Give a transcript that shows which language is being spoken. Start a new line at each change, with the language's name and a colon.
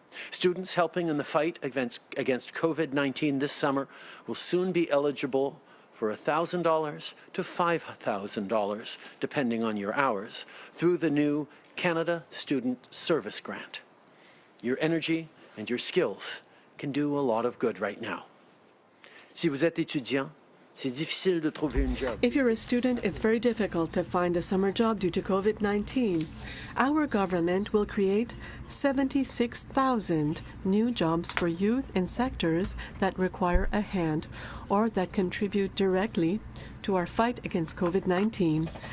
English: Students helping in the fight against COVID-19 this summer will soon be eligible for $1,000 to $5,000, depending on your hours, through the new Canada Student Service Grant. Your energy and your skills can do a lot of good right now.
French: Si vous êtes étudiant, c'est difficile de trouver un job.
English: If you're a student, it's very difficult to find a summer job due to COVID-19. Our government will create 76,000 new jobs for youth in sectors that require a hand or that contribute directly to our fight against COVID-19.